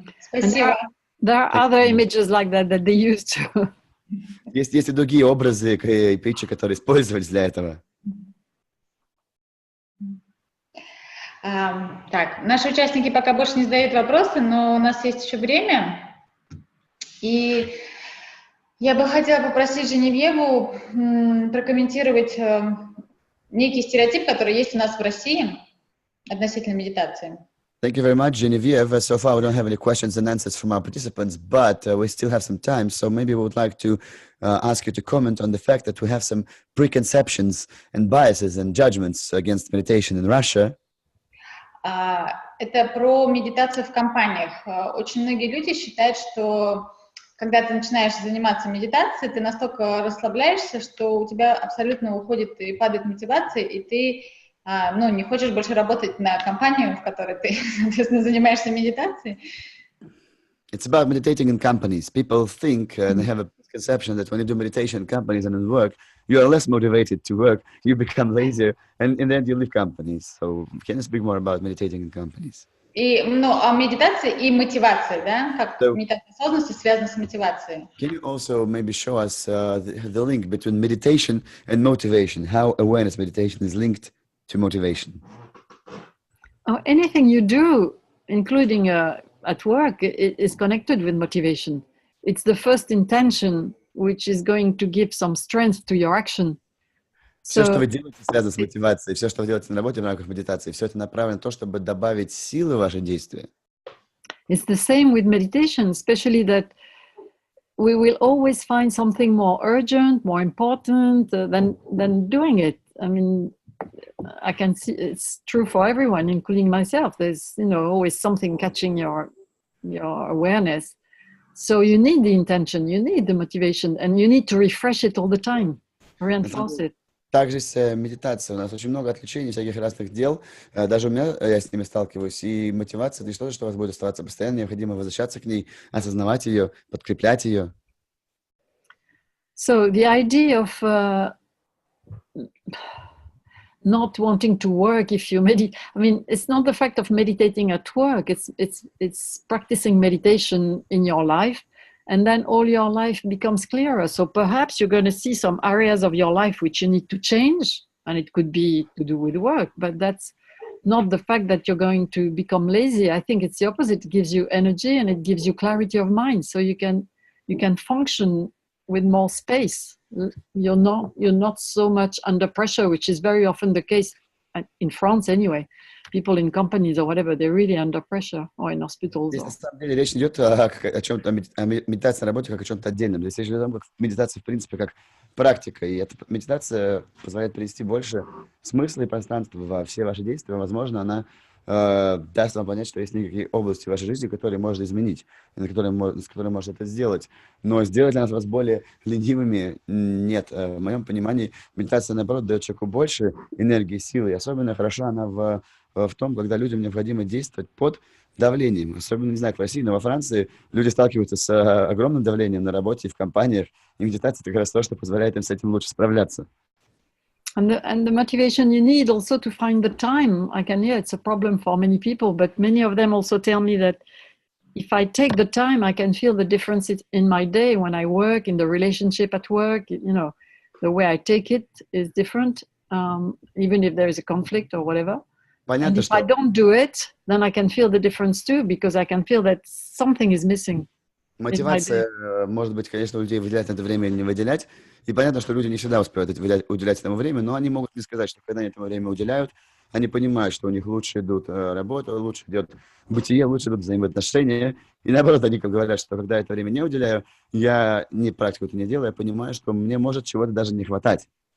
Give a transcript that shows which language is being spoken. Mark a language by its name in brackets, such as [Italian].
[Russian] Спасибо. [English] There are other images like that they use too. [Russian] Есть и другие образы и притчи, которые использовались для этого. Так, наши участники пока больше не задают вопросы, но у нас есть еще время. И я бы хотела попросить Женевьеву прокомментировать некий стереотип, который есть у нас в России относительно медитации. [English] Thank you very much, Genevieve. So far, we don't have any questions and answers from our participants, but we still have some time. So maybe we would like to ask you to comment on the fact that we have some preconceptions and biases and judgments against meditation in Russia. [Russian] Это про медитацию в компаниях. Очень многие люди считают, что когда ты начинаешь заниматься медитацией, ты настолько расслабляешься, что у тебя абсолютно уходит и падает мотивация, и ты не хочешь больше работать на компанию, в которой ты, соответственно, занимаешься медитацией. [English] It's about meditating in companies. People think and they have a conception that when you do meditation in companies and in work, you are less motivated to work, you become lazier, and in the end you leave companies. So can you speak more about meditating in companies? [Russian] Медитация и мотивация, да? Как медитация осознанности связана с мотивацией. [English] Can you also maybe show us the link between meditation and motivation? How awareness meditation is linked to motivation? Anything you do, including at work, is connected with motivation. It's the first intention which is going to give some strength to your action. [Russian] Все, что вы делаете, связано с мотивацией. Все, что вы делаете на работе в рамках медитации, все это направлено на то, чтобы добавить силы в ваши действия. [English] It's the same with meditation, especially that we will always find something more urgent, more important than doing it. I mean, I can see it's true for everyone, including myself. There's, always something catching your awareness. So you need the intention, you need the motivation, and you need to refresh it all the time, reinforce it. [Russian] Также с медитацией у нас очень много отвлечений, всяких разных дел. Даже у меня, я с ними сталкиваюсь. И мотивация — это не что-то, что у вас будет оставаться постоянно. Необходимо возвращаться к ней, осознавать ее, подкреплять ее. [English] So the idea of not wanting to work if you meditate, I mean, it's not the fact of meditating at work. It's practicing meditation in your life and then all your life becomes clearer. So perhaps you're going to see some areas of your life which you need to change, and it could be to do with work, but that's not the fact that you're going to become lazy. I think it's the opposite. It gives you energy and it gives you clarity of mind, so you can function with more space. You're not so much under pressure, which is very often the case in France anyway. People in companies or whatever, they're really under pressure, or in hospitals. [Russian] Здесь, на самом деле, речь идет о чем-то, о медитации на работе как о чем-то отдельном. Здесь речь идет о том, как медитация, в принципе, как практика. И эта медитация позволяет принести больше смысла и пространства во все ваши действия. Возможно, она даст вам понять, что есть некие области в вашей жизни, которые можно изменить, с которыми можно это сделать. Но сделать ли нас вас более ленивыми? Нет. В моем понимании медитация, наоборот, дает человеку больше энергии, силы. И особенно хороша она в том, когда людям необходимо действовать под давлением. Особенно, не знаю, в России, но во Франции люди сталкиваются с огромным давлением на работе и в компаниях. И медитация — это как раз то, что позволяет им с этим лучше справляться. [English] And the motivation you need also to find the time. It's a problem for many people, but many of them also tell me that if I take the time, I can feel the difference in my day when I work, in the relationship at work. The way I take it is different, even if there is a conflict or whatever. [Russian] Понятно, [English] and if I don't do it, then I can feel the difference too, because I can feel that something is missing. [Russian] Мотивация, может быть, конечно, у людей выделять на это время или не выделять. И понятно, что люди не всегда успевают уделять этому время, но они могут мне сказать, что когда они этому время уделяют, они понимают, что у них лучше идут работа, лучше идет бытие, лучше идут взаимоотношения. И наоборот, они говорят, что когда я это время не уделяю, я не практику это не делаю, я понимаю, что мне может чего-то даже не хватать.